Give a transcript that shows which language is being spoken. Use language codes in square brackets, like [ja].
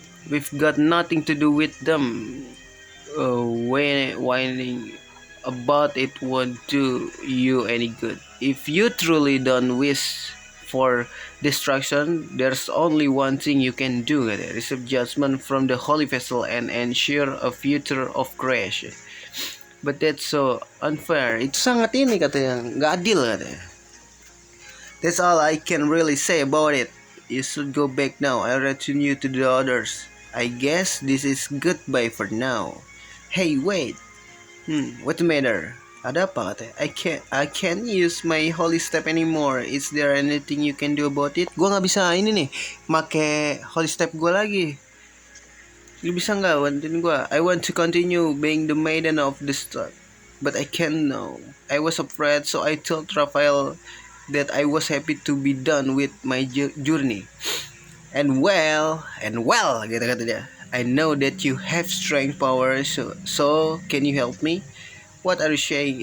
[en] We've got nothing to do with them. Whining about it won't do you any good. If you truly don't wish for destruction, there's only one thing you can do. Receive judgment from the holy vessel and ensure a future of creation. But that's so unfair. [id] Itu sangat ini katanya, nggak adil katanya. [en] That's all I can really say about it. You should go back now. I return you to the others. I guess this is goodbye for now. Hey, wait. What's the matter? [id] Ada apa katanya? [en] I can't use my holy step anymore. Is there anything you can do about it? [id] Gua nggak bisa ini nih, make holy step gue lagi. Lu bisa nggak bantuin gue? [en] I want to continue being the maiden of the start, but I can't now. I was afraid, so I told Raphael that I was happy to be done with my journey. And well, [id] gitu kata dia. [en] I know that you have strength power, so can you help me? What are you saying?